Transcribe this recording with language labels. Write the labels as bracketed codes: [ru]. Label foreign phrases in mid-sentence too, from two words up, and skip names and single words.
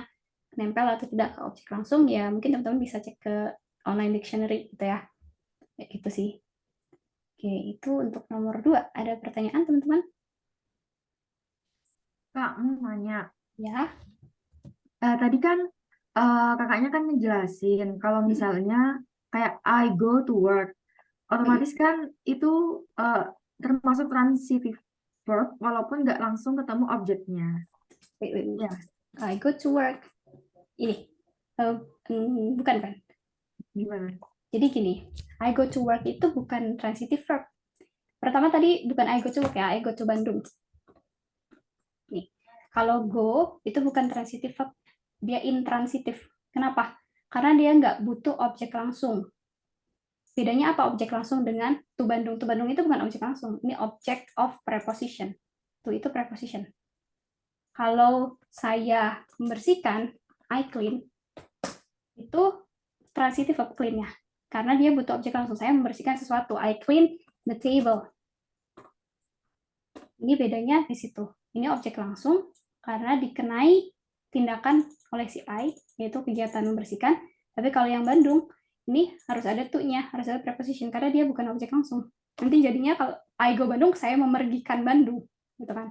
[id] Nempel atau tidak ke objek langsung, ya mungkin teman-teman bisa cek ke [en] online dictionary [id] gitu ya. Ya gitu sih. Oke, itu untuk nomor 2. Ada pertanyaan teman-teman? Kak, mau nanya. Ya. Tadi kan kakaknya kan ngejelasin kalau misalnya kayak [en] I go to work, [id] otomatis kan itu eh, termasuk [en] transitive verb [id] walaupun nggak langsung ketemu objeknya. Wait. Ya, [en] I go to work. [id] Ini. Bukan kan? gimana? Jadi gini, [en] I go to work [id] itu bukan [en] transitive verb. [id] Pertama tadi bukan [en] I go to work ya, I go to Bandung. [id] Nih, kalau go itu bukan [en] transitive verb, [id] dia intransitif. Kenapa? Karena dia nggak butuh objek langsung. Bedanya apa objek langsung dengan to Bandung? To Bandung itu bukan objek langsung, ini [en] object of preposition. [id] To itu preposition. Kalau saya membersihkan, [en] I clean, [id] itu [en] transitive verb [id] clean-nya. Karena dia butuh objek langsung. Saya membersihkan sesuatu. [en] I clean the table. [id] Ini bedanya di situ. Ini objek langsung karena dikenai tindakan oleh si I, yaitu kegiatan membersihkan. Tapi kalau yang Bandung, ini harus ada to-nya, harus ada preposition karena dia bukan objek langsung. Nanti jadinya kalau [en] I go Bandung, [id] saya memergikan Bandung, gitu kan?